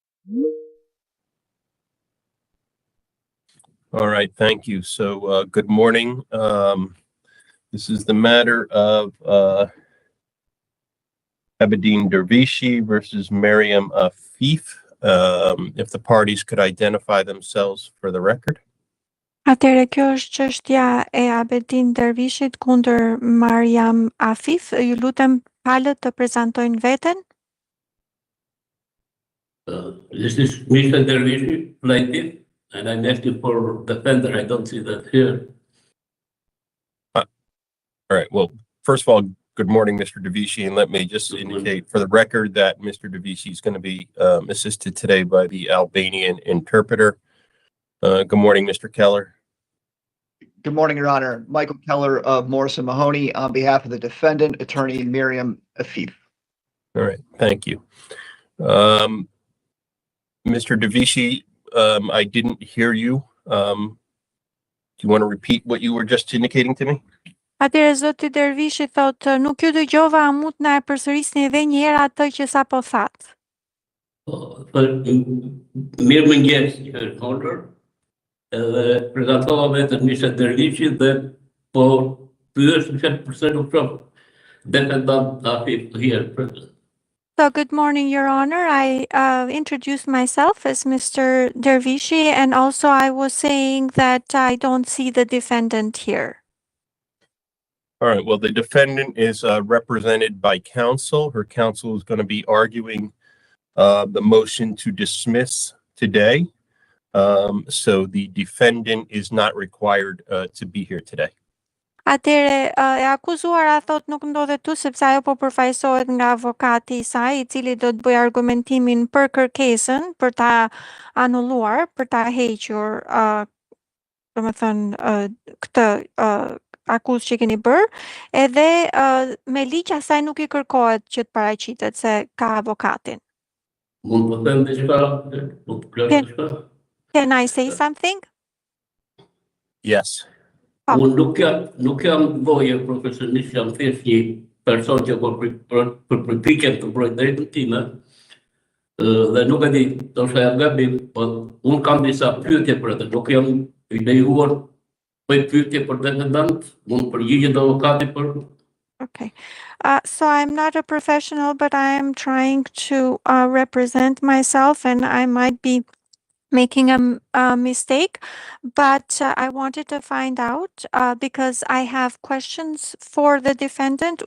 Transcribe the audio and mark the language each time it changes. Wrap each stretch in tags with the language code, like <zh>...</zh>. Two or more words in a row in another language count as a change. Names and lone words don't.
<en>All right, thank you. So, good morning. This is the matter of Abedin Dervishi versus Miriam Afif. If the parties could identify themselves for the record.</en> <sq>Atëherë kjo është çështja e Abedin Dervishit kundër Mariam Afif. Ju lutem palët të prezantojnë veten.</sq> <en>This is Mr. Dervishi, plaintiff, and I'm asking for defender. I don't see that here. All right. Well, first of all, good morning, Mr. Dervishi, and let me just indicate for the record that Mr. Dervishi is going to be assisted today by the Albanian interpreter. Good morning, Mr. Keller. Good morning, Your Honor. Michael Keller of Morrison Mahoney on behalf of the defendant, attorney Miriam Afif. All right. Thank you. Mr. Dervishi, I didn't hear you. Do you want to repeat what you were just indicating to me?</en> <sq>Atëherë zoti Dervishi thotë, nuk ju dëgjova, a mund na e përsërisni edhe një herë atë që sapo thatë? Mirë mëngjes, Honor. Edhe prezantova vetëm Mr. Dervishi dhe po pyes pse nuk shoh</sq> <en>defendant Afif here present. So, good morning, Your Honor. I introduced myself as Mr. Dervishi, and also I was saying that I don't see the defendant here. All right. Well, the defendant is represented by counsel. Her counsel is going to be arguing the motion to dismiss today. So the defendant is not required to be here today.</en> <sq>Atëherë, e akuzuara thot nuk ndodhet tu sepse ajo po përfaqësohet nga avokati i saj, I cili do të bëjë argumentimin për kërkesën, për ta anulluar, për ta hequr, domethënë këtë akuzë që keni bërë, edhe me ligj asaj nuk I kërkohet që të paraqitet se ka avokatin. Mund të them diçka?</sq> <en>Can I say something? Yes.</en> <sq>Unë nuk jam voje profesionist, jam thjesht një person që për përpiqem të mbroj drejtën time. Dhe nuk e di, ndoshta jam gabim, po unë kam disa pyetje për atë. Nuk jam I lejuar bëj pyetje për defendant, mund përgjigjet avokati për. Okay.</sq> <en>So I'm not a professional, but I am trying to represent myself, and I might be making a mistake, but I wanted to find out because I have questions for the defendant.</en>